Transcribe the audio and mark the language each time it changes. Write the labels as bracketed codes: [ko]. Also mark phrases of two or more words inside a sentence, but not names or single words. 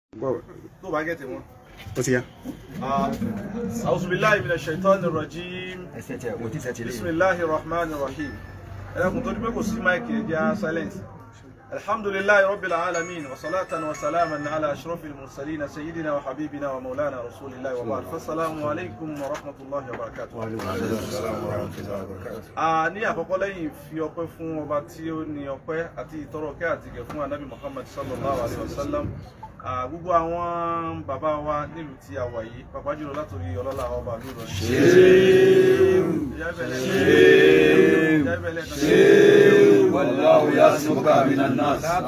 [yo] tó bá gẹ̀tẹ̀ wọn. ó ti yá. [ar] أعوذ بالله من الشيطان الرجيم. بسم الله الرحمن الرحيم. [yo] ẹ̀rẹ́kùn tó dípé kò sí máìkì ẹ̀já silence. [ar] الحمد لله رب العالمين والصلاة والسلام على أشرف المرسلين سيدنا وحبيبنا ومولانا رسول الله وبعد. فالسلام عليكم ورحمة الله وبركاته. [yo] Ní àkọ́kọ́ lẹ́yìn fi ọpẹ́ fún ọba tí ó ní ọpẹ́ àti ìtọrọ kẹ́ àti ìgẹ̀ fún Ànábì Muhammad [ar] صلى الله عليه وسلم. [yo] Gbogbo àwọn bàbá wa nílùú tí a wà yìí pàápàá jùlọ látòrí ọlọ́lá ọba lóòrò [ar] والله يعصمك من الناس